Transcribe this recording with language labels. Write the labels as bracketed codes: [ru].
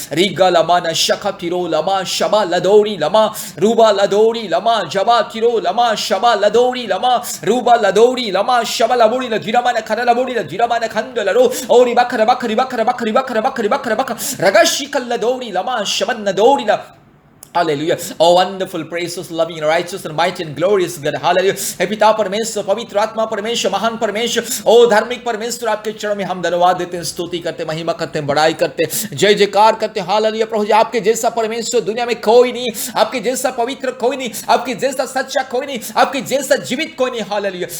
[en] रिगा लमा न शखा तिरो लमा शबा लदौड़ी लमा रूबा लदौड़ी लमा जबा तिरो लमा शबा लदौड़ी लमा रूबा लदौड़ी लमा शबा लबोड़ी ल धीरमा न खरा लबोड़ी ल धीरमा न खंड लरो ओरी बखर बखरी बखर बखरी बखर बखरी बखर बखर रगशी कल लदौड़ी लमा शबन न दौड़ी ल। Hallelujah. Oh wonderful, precious, loving, righteous and mighty and glorious God. Hallelujah. [hi] हे पिता परमेश्वर, पवित्र आत्मा परमेश्वर, महान परमेश्वर, ओ धार्मिक परमेश्वर, आपके चरण में हम धन्यवाद देते हैं, स्तुति करते, महिमा करते हैं, बड़ाई करते, जय जयकार करते। हालेलुया। प्रभु जी, आपके जैसा परमेश्वर दुनिया में कोई नहीं, आपके जैसा पवित्र कोई नहीं, आपके जैसा सच्चा कोई नहीं, आपके जैसा जीवित कोई नहीं। हालेलुया।